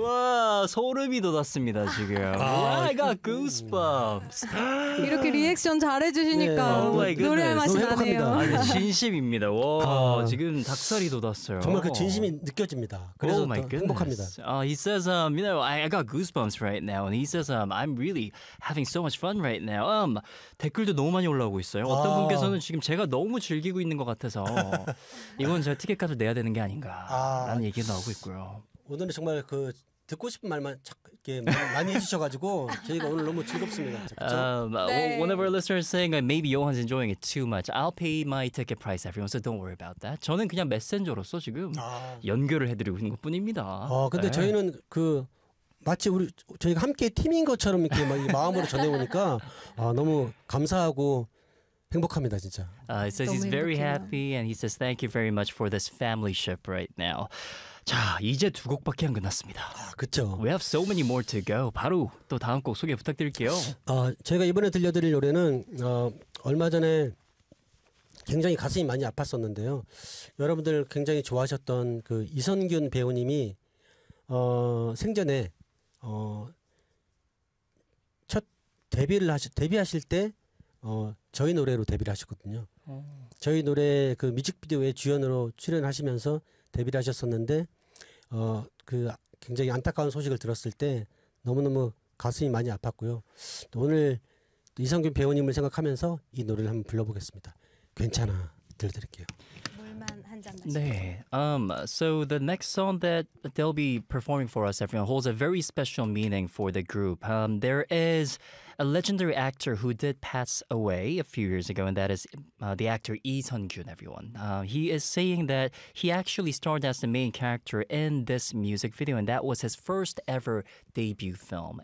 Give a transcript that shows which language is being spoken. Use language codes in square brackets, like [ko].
[ko] 와, 소름이 돋았습니다, 지금. [en] 아, I got goosebumps. [ko] 이렇게 리액션 잘해주시니까 노래할 맛이 나네요. 아니, 진심입니다. 와, 지금 닭살이 돋았어요. 정말 그 진심이 느껴집니다. 그래서 행복합니다. [en] He says, you know, I got goosebumps right now. And he says, I'm really having so much fun right now. [ko] 댓글도 너무 많이 올라오고 있어요. 어떤 분께서는 지금 제가 너무 즐기고 있는 것 같아서 이건 제가 티켓값을 내야 되는 게 아닌가라는 얘기가 나오고 있고요. 오늘 정말 그 듣고 싶은 말만 이렇게 많이 해주셔가지고 저희가 오늘 너무 즐겁습니다. [en] 네. One of our listeners saying maybe Johan's enjoying it too much. I'll pay my ticket price, everyone. So don't worry about that. [ko] 저는 그냥 메신저로서 지금 연결을 해드리고 있는 것뿐입니다. 근데 네. 저희는 그 마치 우리 저희가 함께 팀인 것처럼 이렇게 막 마음으로 전해오니까 너무 감사하고. 행복합니다, 진짜. [en] He says he's very happy and he says thank you very much for this family ship right now. [ko] 자, 이제 두 곡밖에 안 끝났습니다. 그렇죠. [en] We have so many more to go. [ko] 바로 또 다음 곡 소개 부탁드릴게요. 제가 이번에 들려드릴 노래는 얼마 전에 굉장히 가슴이 많이 아팠었는데요. 여러분들 굉장히 좋아하셨던 그 이선균 배우님이 생전에 첫 데뷔하실 때 저희 노래로 데뷔를 하셨거든요. 저희 노래 그 뮤직비디오에 주연으로 출연하시면서 데뷔를 하셨었는데 그 굉장히 안타까운 소식을 들었을 때 너무너무 가슴이 많이 아팠고요. 또 오늘 또 이성균 배우님을 생각하면서 이 노래를 한번 불러보겠습니다. 괜찮아 들려드릴게요. 네. [en] So the next song that they'll be performing for us, everyone, holds a very special meaning for the group. There is a legendary actor who did pass away a few years ago, and that is the actor Lee Sun-kyun, everyone. He is saying that he actually starred as the main character in this music video, and that was his first ever debut film.